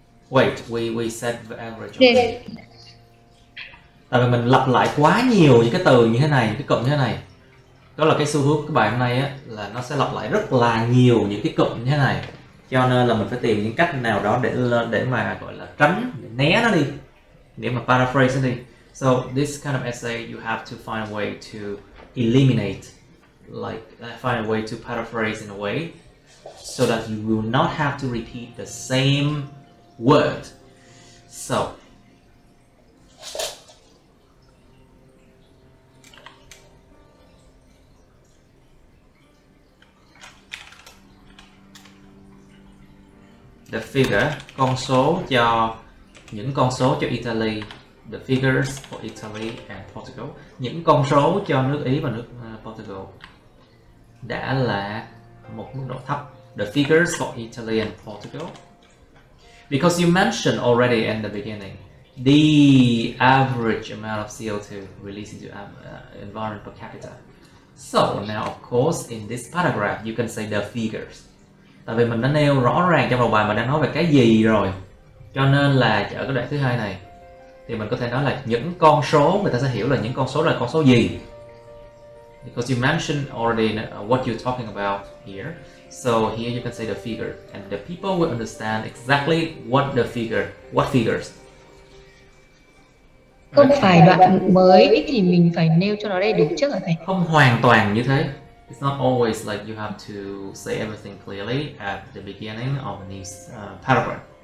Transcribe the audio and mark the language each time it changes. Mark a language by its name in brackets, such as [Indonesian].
[English] Wait, we said the average already. [Vietnamese] Tại vì mình lặp lại quá nhiều những cái từ như thế này, những cái cụm như thế này. Đó là cái xu hướng của bài hôm nay á, là nó sẽ lặp lại rất là nhiều những cái cụm như thế này. Cho nên là mình phải tìm những cách nào đó để mà gọi là tránh, để né nó đi, để mà paraphrase nó đi. [English] So this kind of essay you have to find a way to eliminate, like find a way to paraphrase in a way so that you will not have to repeat the same word. So the figure, [Vietnamese] con số cho, những con số cho Italy, [English] the figures for Italy and Portugal, [Vietnamese] những con số cho nước Ý và nước Portugal đã là một mức độ thấp. [English] The figures for Italy and Portugal, because you mentioned already in the beginning the average amount of CO2 released into environment per capita. So now of course in this paragraph you can say the figures. [Vietnamese] Tại vì mình đã nêu rõ ràng trong đầu bài mình đang nói về cái gì rồi, cho nên là ở cái đoạn thứ hai này thì mình có thể nói là những con số, người ta sẽ hiểu là những con số là con số gì, [English] because you mentioned already what you're talking about here. So here you can say the figure and the people will understand exactly what figures. [Vietnamese] Không phải đoạn mới thì mình phải nêu cho nó đầy đủ trước hả thầy? Không hoàn toàn như thế. [English] It's not always like you have to say everything clearly at the beginning of a new paragraph.